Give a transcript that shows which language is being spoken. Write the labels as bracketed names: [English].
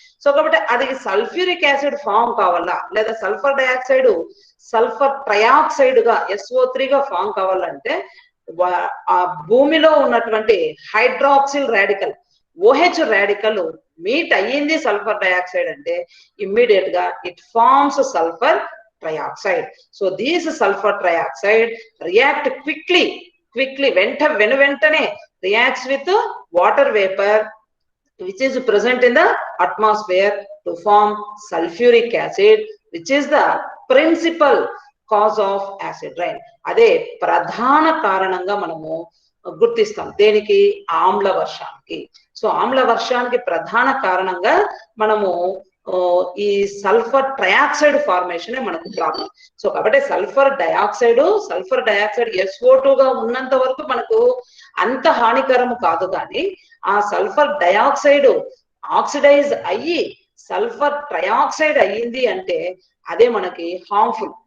[Telugu] So కాబట్టి అది sulphuric acid form కావాలా లేదా సల్ఫర్ డయాక్సైడ్ సల్ఫర్ ట్రయాక్సైడ్ గా SO3 గా ఫామ్ కావాలంటే ఆ భూమిలో ఉన్నటువంటి hydroxyl radical OH radical meet అయ్యింది సల్ఫర్ డయాక్సైడ్ అంటే ఇమ్మీడియట్ గా [English] It forms sulphur trioxide. So these sulfur trioxide react quickly [Telugu] వెంటనే [English] reacts with water vapor which is present in the atmosphere to form sulfuric acid, which is the principal cause of acid rain. [Telugu] అదే ప్రధాన కారణంగా మనము గుర్తిస్తాం దేనికి ఆమ్ల వర్షానికి. So ఆమ్ల వర్షానికి ప్రధాన కారణంగా మనము ఈ సల్ఫర్ ట్రయాక్సైడ్ ఫార్మేషన్ మనకు ప్రాబ్లం. సో కాబట్టి సల్ఫర్ డయాక్సైడ్ SO2 గా ఉన్నంత వరకు మనకు అంత హానికరము కాదు, కానీ ఆ సల్ఫర్ డయాక్సైడ్ ఆక్సిడైజ్ అయ్యి సల్ఫర్ ట్రయాక్సైడ్ అయ్యింది అంటే అదే మనకి హార్మ్ఫుల్.